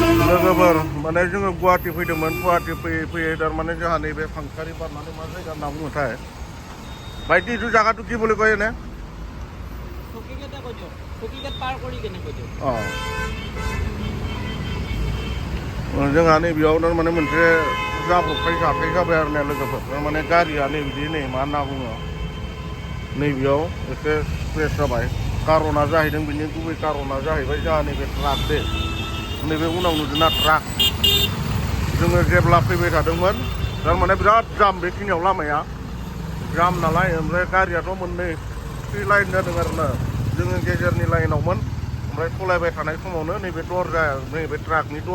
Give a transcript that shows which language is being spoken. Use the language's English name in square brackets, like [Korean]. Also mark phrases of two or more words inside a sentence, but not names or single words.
[Bodo] लोगोफोर माने जोङो गुवाहाटि फैदोंमोन गुवाहाटि फैयै फैयै तारमाने जोंहा नैबे फांखारि बारनानै मा जायगा होनना बुङोथाय [Assamese] ভাইটি এইটো জায়গাটো কি বুলি কয় এনে চকীঘাট পাৰ কৰি কেনে কৈছো [Bodo] जोंहा नैबेयाव तारमाने मोनसे जाब्रबथाय जाथाय जाबाय आरो ना लोगोफोर तारमाने गारिया नै बिदि नै मा होनना बुङो नैबेयाव एसे स्क्रेच जाबाय कारना जाहैदों बिनि गुबै कारना जाहैबाय जोंहा नैबे ट्राक दे नैबे उनाव नुदोंना ट्राक जोङो जेब्ला फैबाय थादोंमोन तारमाने बिराद जाम बेखिनियाव लामाया जाम नालाय ओमफ्राय गारियाथ' मोननै थ्रि लाइन जादों आरोना जोङो गेजेरनि लाइनावमोन ओमफ्राय सलायबाय थानाय समावनो नैबे दरजाया नैबे ट्राकनि